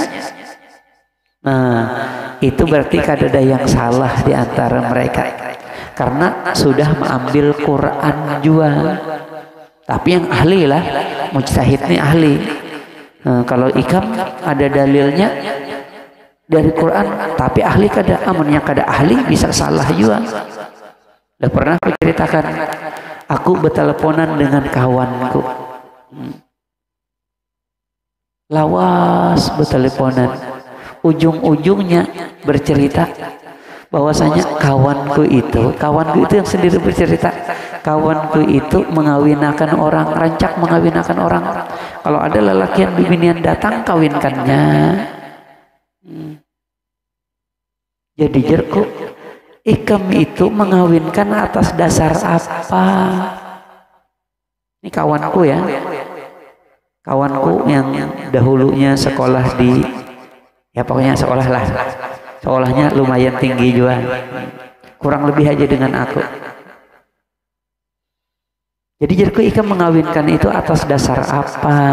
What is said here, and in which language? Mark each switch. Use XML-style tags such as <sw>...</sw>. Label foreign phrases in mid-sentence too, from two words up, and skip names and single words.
<id>Nah itu berarti kada ada yang salah di antara mereka karena sudah mengambil Quran juga. Tapi yang ahli lah, mujtahid ini ahli.</id> <bjn>Kalau ikam ada dalilnya dari Quran, tapi ahli kada, amunnya kada ahli bisa salah juga.</bjn> <id>Udah pernah aku ceritakan, aku berteleponan dengan kawanku.</id> <bjn>Lawas berteleponan.</bjn> <id>Ujung-ujungnya bercerita bahwasanya kawanku itu yang sendiri bercerita, kawanku itu mengawinakan orang, rancak mengawinakan orang. Kalau ada lelaki yang bibinian datang, kawinkannya.</id> <bjn>Jadi jerku, ikam itu mengawinkan atas dasar apa?</bjn> <id>Ini kawanku ya, kawanku yang dahulunya sekolah di, ya pokoknya sekolah lah. Sekolahnya lumayan tinggi juga, kurang lebih aja dengan aku.</id> <bjn>Jadi jadiku ikam mengawinkan itu atas dasar apa?</bjn>